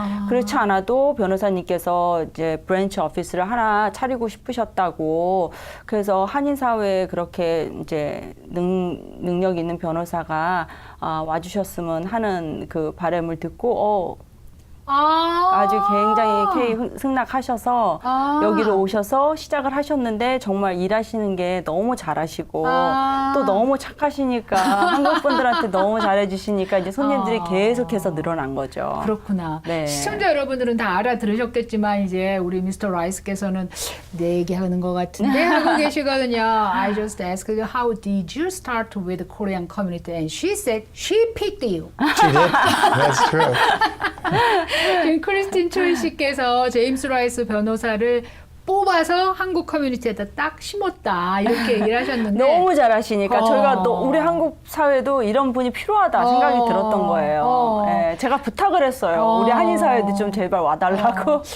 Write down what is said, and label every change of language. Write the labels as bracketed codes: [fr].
[ko] 그렇지 않아도 변호사님께서 이제 브랜치 오피스를 하나 차리고 싶으셨다고 그래서 한인사회에 그렇게 이제 능력 있는 변호사가 와주셨으면 하는 그 바람을 듣고 아주 굉장히 승낙하셔서 여기로 오셔서 시작을 하셨는데 정말 일하시는 게 너무 잘하시고 또 너무 착하시니까 한국 분들한테 너무 잘해주시니까 이제 손님들이 계속해서 늘어난 거죠. 그렇구나. 네. 시청자 여러분들은 다 알아들으셨겠지만 이제 우리 미스터 라이스께서는 내 얘기하는 것 같은데 하고 계시거든요. [en] I just asked her, how did you start with the Korean community? And she said she picked you. She did? That's true. [ko] 지금 크리스틴 촌 씨께서 제임스 라이스 변호사를 뽑아서 한국 커뮤니티에다 딱 심었다 이렇게 얘기를 하셨는데 너무 잘하시니까 저희가 우리 한국 사회도 이런 분이 필요하다 생각이 들었던 거예요. 예, 제가 부탁을 했어요. 우리 한인 사회도 좀 제발 와달라고.